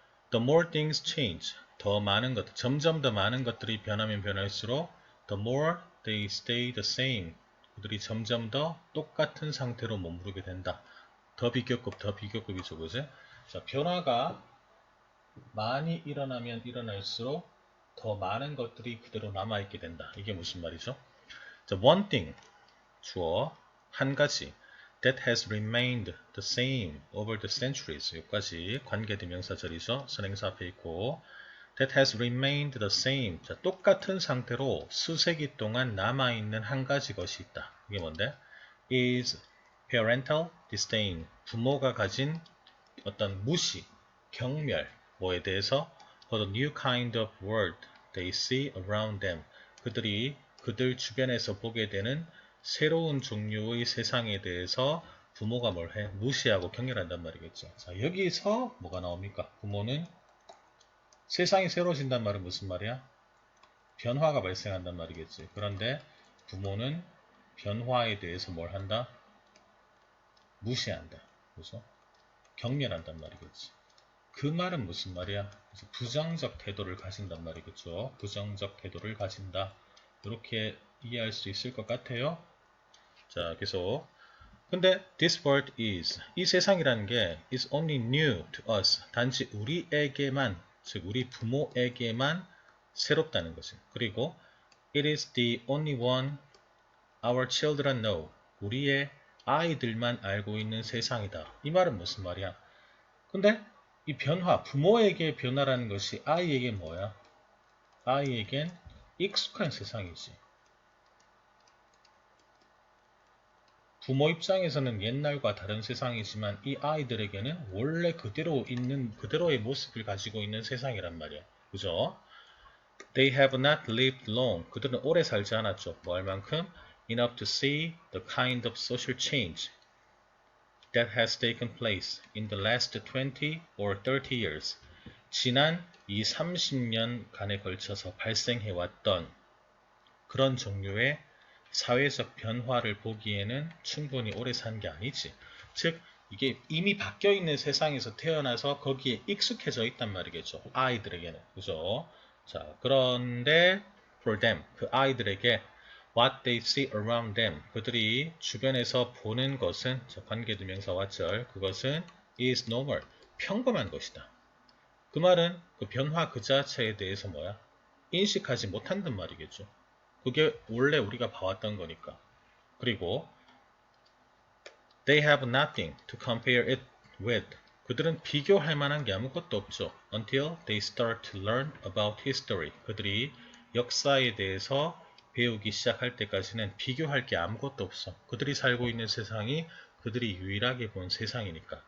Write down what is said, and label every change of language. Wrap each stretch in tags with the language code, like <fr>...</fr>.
<en>The more things change,</en> <ko>더 많은 것, 점점 더 많은 것들이 변하면 변할수록</ko> <en>the more they stay the same,</en> <ko>그들이 점점 더 똑같은 상태로 머무르게 된다. 더 비교급이죠, 그지? 자, 변화가 많이 일어나면 일어날수록 더 많은 것들이 그대로 남아있게 된다. 이게 무슨 말이죠? 자,</ko> <en>one thing,</en> <ko>주어, 한 가지.</ko> <en>That has remained the same over the centuries.</en> <ko>여기까지 관계대명사절이죠. 선행사 앞에 있고</ko> <en>That has remained the same.</en> <ko>자, 똑같은 상태로 수세기 동안 남아있는 한 가지 것이 있다. 이게 뭔데?</ko> <en>is parental disdain.</en> <ko>부모가 가진 어떤 무시, 경멸, 뭐에 대해서</ko> <en>for the new kind of world they see around them.</en> <ko>그들 주변에서 보게 되는 새로운 종류의 세상에 대해서 부모가 뭘 해? 무시하고 경멸한단 말이겠죠. 자, 여기서 뭐가 나옵니까? 부모는 세상이 새로워진단 말은 무슨 말이야? 변화가 발생한단 말이겠지. 그런데 부모는 변화에 대해서 뭘 한다? 무시한다. 그죠? 경멸한단 말이겠지. 그 말은 무슨 말이야? 부정적 태도를 가진단 말이겠죠. 부정적 태도를 가진다. 이렇게 이해할 수 있을 것 같아요. 자, 계속.</ko> <en>근데 this world is,</en> <ko>이 세상이라는 게</ko> <en>is only new to us.</en> <ko>단지 우리에게만, 즉 우리 부모에게만 새롭다는 거지. 그리고</ko> <en>it is the only one our children know.</en> <ko>우리의 아이들만 알고 있는 세상이다. 이 말은 무슨 말이야? 근데 이 변화, 부모에게 변화라는 것이 아이에게 뭐야? 아이에겐 익숙한 세상이지. 부모 입장에서는 옛날과 다른 세상이지만 이 아이들에게는 원래 그대로의 모습을 가지고 있는 세상이란 말이야. 그죠?</ko> <en>They have not lived long.</en> <ko>그들은 오래 살지 않았죠. 뭐 할 만큼?</ko> <en>Enough to see the kind of social change that has taken place in the last 20 or 30 years.</en> <ko>지난 20, 30년간에 걸쳐서 발생해왔던 그런 종류의 사회적 변화를 보기에는 충분히 오래 산 게 아니지. 즉 이게 이미 바뀌어 있는 세상에서 태어나서 거기에 익숙해져 있단 말이겠죠. 아이들에게는. 그죠? 자, 그런데</ko> <en>for them,</en> <ko>그 아이들에게</ko> <en>what they see around them,</en> <ko>그들이 주변에서 보는 것은 관계대명사 왓절, 그것은</ko> <en>is normal,</en> <ko>평범한 것이다. 그 말은 그 변화 그 자체에 대해서 뭐야? 인식하지 못한단 말이겠죠. 그게 원래 우리가 봐왔던 거니까. 그리고</ko> <en>they have nothing to compare it with.</en> <ko>그들은 비교할 만한 게 아무것도 없죠.</ko> <en>Until they start to learn about history.</en> <ko>그들이 역사에 대해서 배우기 시작할 때까지는 비교할 게 아무것도 없어. 그들이 살고 있는 세상이 그들이 유일하게 본 세상이니까.</ko>